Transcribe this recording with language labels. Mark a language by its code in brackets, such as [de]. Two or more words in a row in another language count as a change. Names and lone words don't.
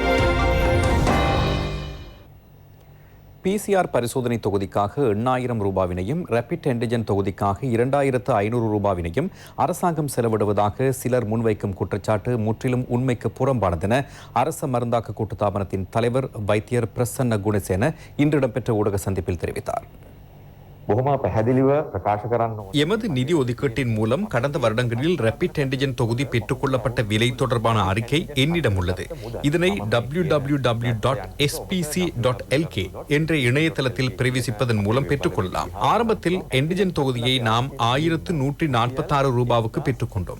[ta] PCR பரிசோதனை தொகுதிக்காக 8,000 ரூபாவினையும், [en] rapid antigen [ta] தொகுதிக்காக 2,500 ரூபாவினையும் அரசாங்கம் செலவிடுவதாக சிலர் முன்வைக்கும் குற்றச்சாட்டு முற்றிலும் உண்மைக்கு புறம்பானதென அரச மருந்தாக்க கூட்டுத்தாபனத்தின் தலைவர் வைத்தியர் பிரசன்ன குணசேன இன்று இடம்பெற்ற ஊடக சந்திப்பில் தெரிவித்தார். [si] බොහොම පැහැදිලිව ප්‍රකාශ කරන්න ඕනේ. [ta] எமது நிதி ஒதுக்கீட்டின் மூலம் கடந்த வருடங்களில் [en] rapid antigen [ta] தொகுதி பெற்றுக்கொள்ளப்பட்ட விலை தொடர்பான அறிக்கை என்னிடம் உள்ளது. இதனை www.spc.lk என்ற இணையதளத்தில் பிரவேசிப்பதன் மூலம் பெற்றுக்கொள்ளலாம். ஆரம்பத்தில் ஆன்டிஜன் தொகுதியை நாம் 1146 ரூபாவுக்கு பெற்றுக்கொண்டோம்.